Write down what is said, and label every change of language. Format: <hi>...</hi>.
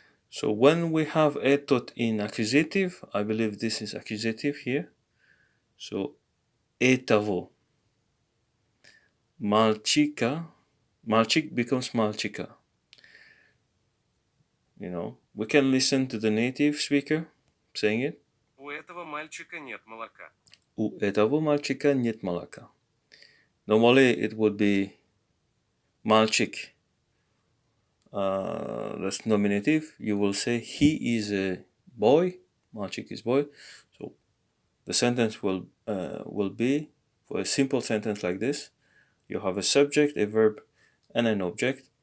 <en>So when we have etot in accusative, I believe this is accusative here. So etavo. Malchika. Malchik becomes malchika. We can listen to the native speaker saying it.</en> <ru>У этого мальчика нет молока. У этого мальчика нет молока.</ru> <en>Normally it would be malchik. That's nominative. You will say he is a boy. Malchik is boy. So the sentence will be, for a simple sentence like this, you have a subject, a verb, and an object.</en>